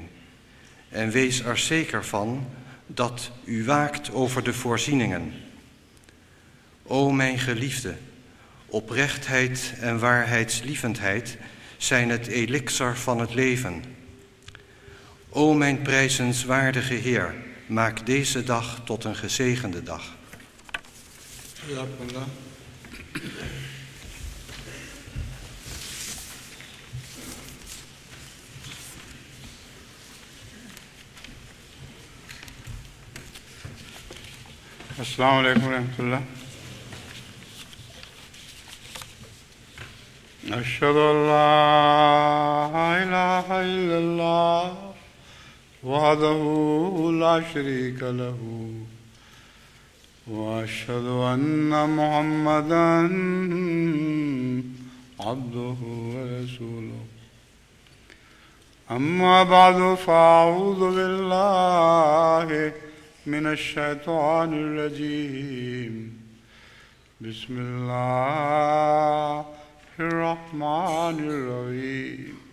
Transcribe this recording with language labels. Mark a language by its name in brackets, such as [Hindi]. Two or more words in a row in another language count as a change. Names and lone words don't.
[Dutch] En wees er zeker van dat u waakt over de voorzieningen. O mijn geliefde, oprechtheid en waarheidslievendheid zijn het elixir van het leven. O mijn prijzenswaardige Heer, maak deze dag tot een gezegende dag. [Arabic] جزاکم اللہ۔ السلام علیکم ورحمۃ اللہ۔ اشہد ان لا الہ الا اللہ وحدہ لا شریک لہ واشہد ان محمدا عبدہ ورسولہ۔ اما بعد فاعوذ باللہ من الشیطان الرجیم۔ بسم اللہ الرحمن الرحیم۔